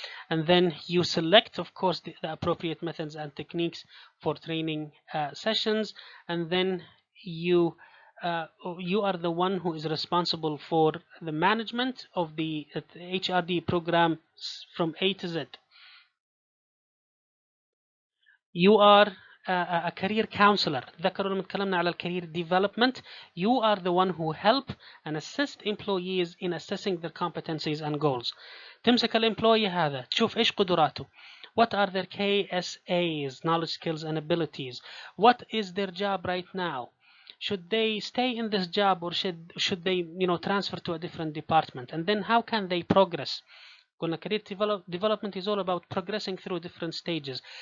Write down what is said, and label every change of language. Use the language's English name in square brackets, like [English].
[English] And then you select, of course, the appropriate methods and techniques for training sessions. And then you are the one who is responsible for the management of the HRD program from A to Z. You are a career counselor. [Arabic] ذكروا لما تكلمنا على الكارير development. [English] You are the one who help and assist employees in assessing their competencies and goals. [Arabic] تمسك الامبلوي هذا تشوف ايش قدراته. [English] What are their KSAs, knowledge, skills and abilities? What is their job right now? Should they stay in this job, or should they transfer to a different department? And then how can they progress? قلنا career development is all about progressing through different stages.